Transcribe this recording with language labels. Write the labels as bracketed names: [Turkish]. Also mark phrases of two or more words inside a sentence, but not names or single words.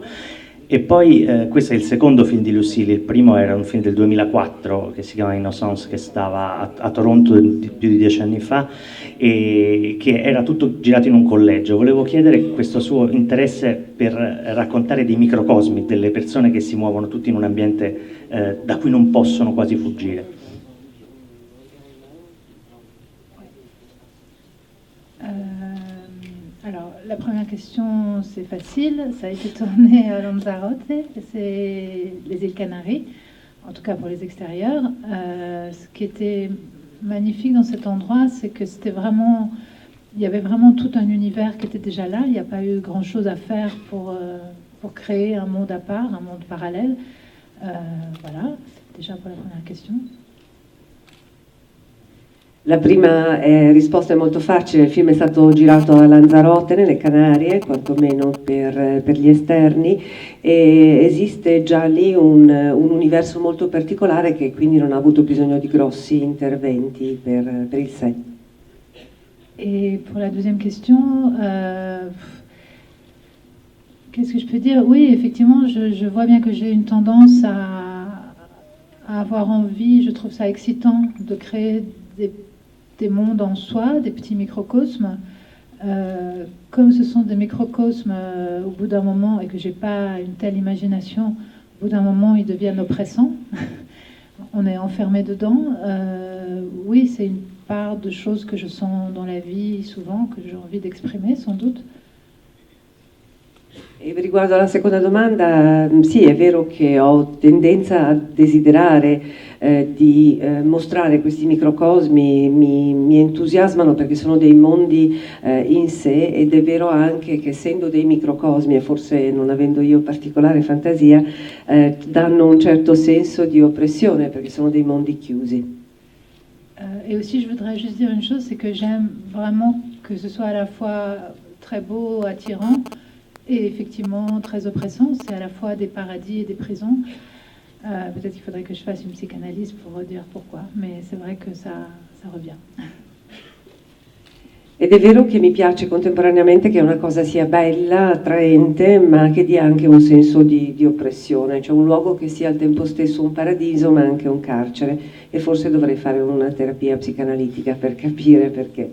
[Italian] E poi questo è il secondo film di Lucille, il primo era un film del 2004 che si chiama Innocence, che stava a Toronto più di 10 anni fa e che era tutto girato in un collegio. Volevo chiedere questo suo interesse per raccontare dei microcosmi, delle persone che si muovono tutti in un ambiente da cui non possono quasi fuggire. [French] Alors, la première question, c'est facile. Ça a été tourné à Lanzarote, c'est les îles Canaries, en tout cas pour les extérieurs. Ce qui était magnifique dans cet endroit, c'est que il y avait vraiment tout un univers qui était déjà là. Il n'y a pas eu grand-chose à faire pour créer un monde à part, un monde parallèle. Voilà, c'est déjà pour la première question. [Italian] La prima risposta è molto facile, il film è stato girato a Lanzarote, nelle Canarie, quantomeno per gli esterni, e esiste già lì un universo molto particolare che quindi non ha avuto bisogno di grossi interventi per il set. [French] Et pour la deuxième question, qu'est-ce que je peux dire? Oui, effectivement, je vois bien que j'ai une tendance à avoir envie, je trouve ça excitant de créer des mondes en soi, des petits microcosmes. Comme ce sont des microcosmes, au bout d'un moment, et que j'ai pas une telle imagination, au bout d'un moment, ils deviennent oppressants. On est enfermé dedans. Oui, c'est une part de choses que je sens dans la vie souvent, que j'ai envie d'exprimer, sans doute. [Italian] E riguardo alla seconda domanda, sì, è vero che ho tendenza a desiderare di mostrare questi microcosmi, mi entusiasmano perché sono dei mondi in sé, ed è vero anche che essendo dei microcosmi e forse non avendo io particolare fantasia, danno un certo senso di oppressione perché sono dei mondi chiusi. [French] Et aussi, je voudrais juste dire une chose, c'est que j'aime vraiment que ce soit à la fois très beau, attirant, et effectivement très oppressant. C'est à la fois des paradis et des prisons. Peut-être qu'il faudrait que je fasse une psychanalyse pour dire pourquoi, mais c'est vrai que ça revient. [Italian] Ed è vero che mi piace contemporaneamente che una cosa sia bella, attraente, ma che dia anche un senso di oppressione, cioè un luogo che sia al tempo stesso un paradiso ma anche un carcere, e forse dovrei fare una terapia psicanalitica per capire perché.